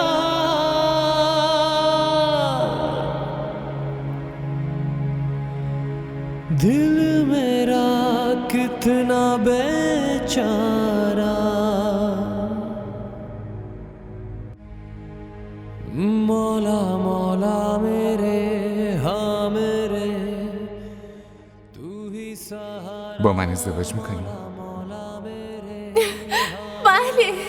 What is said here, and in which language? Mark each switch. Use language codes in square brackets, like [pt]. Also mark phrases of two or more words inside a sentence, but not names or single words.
[hi] दिल मेरा कितना बेचारा मौला मौला मेरे हाँ मेरे तू ही सहारा [fa] با من ازدواج میکنی؟ [hi] मौला मेरे [fa] بله.